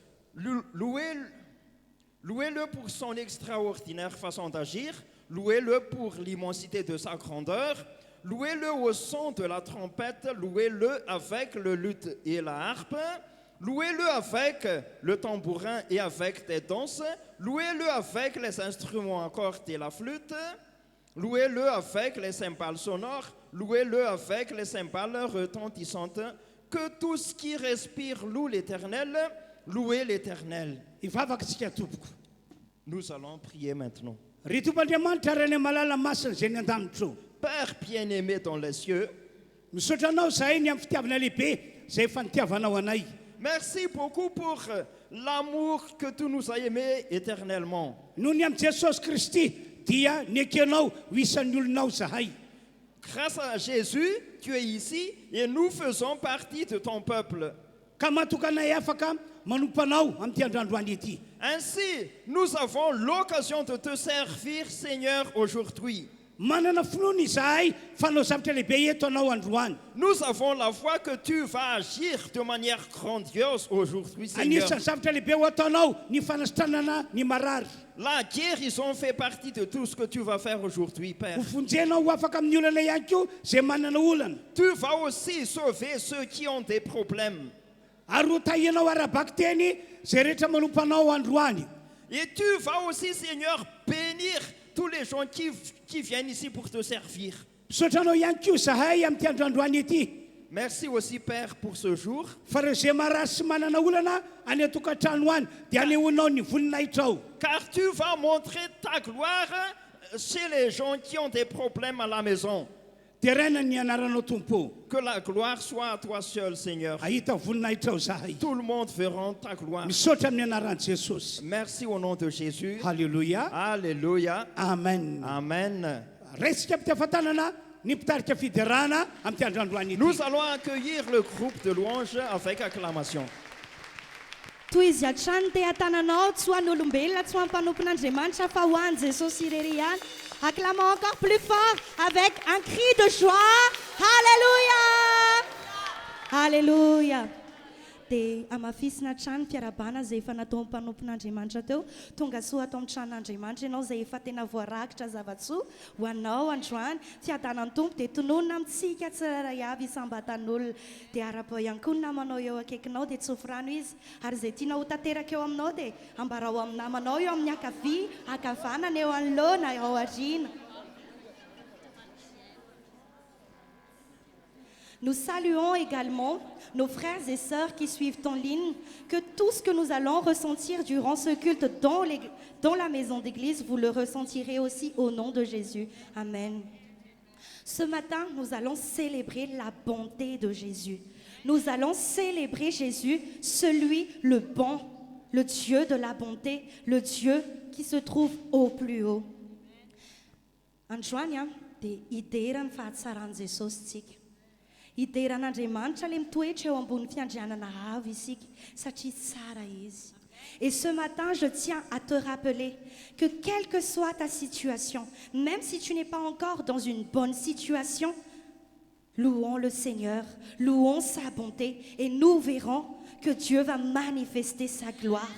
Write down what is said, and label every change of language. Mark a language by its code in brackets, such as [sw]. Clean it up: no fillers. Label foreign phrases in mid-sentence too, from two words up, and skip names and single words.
[fr] louez-le pour son extraordinaire façon d'agir, louez-le pour l'immensité de sa grandeur, louez-le au son de la trompette, louez-le avec le luth et la harpe, louez-le avec le tambourin et avec des danses, louez-le avec les instruments à cordes et la flûte, louez-le avec les cymbales sonores, louez-le avec les cymbales retentissantes. Que tout ce qui respire loue l'Éternel, louez l'Éternel. [mg] Ivavakantsika tompoko. [fr] Nous allons prier maintenant. [mg] Ry Tompoandriamanitra ary any malala masina zay ny an-danitra eo. [fr] Père bien-aimé dans les cieux, [mg] Misaotra anao zahay ny amin'ny fitiavana lehibe zay efa nitiavanao anay. [fr] merci beaucoup pour l'amour que tu nous as aimés éternellement. [mg] Noho ny amin'i Jesosy Kristy dia nekenao ho isan'ny olonao zahay. [fr] Grâce à Jésus, tu es ici et nous faisons partie de ton peuple. [mg] Ka matokanay afaka manompo anao amin'ity androandroany ity. [fr] Ainsi, nous avons l'occasion de te servir, Seigneur, aujourd'hui. [mg] Manana finoana izahay fanao zavatra lehibe eto anao androany. [fr] Nous avons la foi que tu vas agir de manière grandiose aujourd'hui, Seigneur. [mg] Anisan'ny zavatra lehibe ho ataonao ny fanasitranana ny marary. [fr] La guérison fait partie de tout ce que tu vas faire aujourd'hui, Père. [mg] Ho vonjenao ho afaka amin'ny olana ihany koa zay manana olana. [fr] Tu vas aussi sauver ceux qui ont des problèmes. [mg] Ary ho tahianao arabaky teny zay rehetra manompo anao androany. [fr] Et tu vas aussi, Seigneur, bénir tous les gens qui viennent ici pour te servir. [mg] Misaotra anao ihany koa zahay amin'ity androandroany ity. [fr] Merci aussi, Père, pour ce jour. [mg] Fa reo zay marasy sy manana olana any atokantrano any dia anehoanao ny voninahitra ao. [fr] Car tu vas montrer ta gloire chez les gens qui ont des problèmes à la maison. [mg] Terena ny anaranao tompo. [fr] Que la gloire soit à toi seul, Seigneur. [mg] Ahita voninahitra ao zahay. [fr] Tout le monde verra ta gloire. [mg] Misaotra amin'ny anaran'i Jesosy. [fr] Merci au nom de Jésus. [mg] Halleluja. [fr] Alléluia. [mg] Amen. [fr] Amen. [mg] Resika am-piafatanana ny mpitarika fiderana amin'ny androandroany ity. [fr] Nous allons accueillir le groupe de louanges avec acclamation. [mg] Toy izy hatrany te hatananao tsy ho an'olombelona tsy ho ampanompon'Andriamanitra fa ho an'i Jesosy irery ihany. [fr] Acclamons encore plus fort avec un cri de joie. Alléluia! Alléluia! [mg] Dia amafisina trano mpiarabana izay efa natao mpanompon'Andriamanitra teo, tonga soa atao amin'ny tranon'Andriamanitra ianao izay efa tena voarakitra zava-tsoa ho anao androany tsy hadanan'ny tompo dia tononona amintsika tsiraray avy isambatan'olona dia ara-pao ihany koa ny namanao eo akaikinao dia tsofirano izy ary izay tiana ho tanteraka eo aminao dia ambarao amin'ny namanao eo amin'ny akavia akavanana eo anoloana ao aoriana. [fr] Nous saluons également nos frères et sœurs qui suivent en ligne, que tout ce que nous allons ressentir durant ce culte dans la maison d'église, vous le ressentirez aussi au nom de Jésus. Amen. Ce matin, nous allons célébrer la bonté de Jésus. Nous allons célébrer Jésus, celui le bon, le Dieu de la bonté, le Dieu qui se trouve au plus haut. [mg] Androany dia hiderany fahatsaran'i Jesosy tsika. Hideran'Andriamanitra le mitoetra eo ambony fiandrianana avo isika satria tsara izy. [fr] Et ce matin, je tiens à te rappeler que quelle que soit ta situation, même si tu n'es pas encore dans une bonne situation, louons le Seigneur, louons sa bonté et nous verrons que Dieu va manifester sa gloire.